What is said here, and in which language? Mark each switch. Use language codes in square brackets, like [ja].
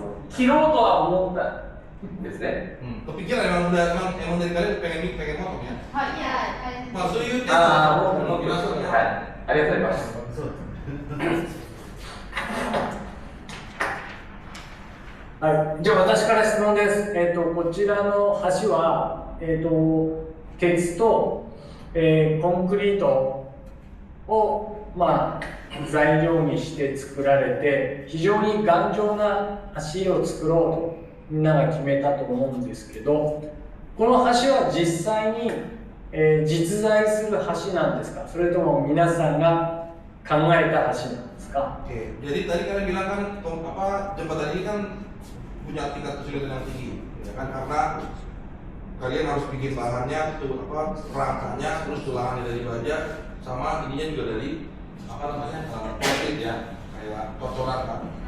[ja] 切ろうとは思ったんですね。 [id] Kepikiran emang dari kalian pengen potong ya? Iya. Nah, so you [ja] もう切りましょうね。はい。ありがとうございます。はい、じゃあ私から質問です。こちらの橋は、鉄と、コンクリートを、材料にして作られて、非常に頑丈な橋を作ろうとみんなが決めたと思うんですけど、この橋は実際に、実在する橋なんですか、それとも皆さんが考えた橋なんですか。 [id] Jadi tadi kalian bilang kan jembatan ini kan punya tingkat kesulitan yang tinggi, ya kan, karena kalian harus bikin bahannya, rangkanya, terus tulangannya dari baja, sama ininya juga dari konkrit ya, kayak kocoran kan.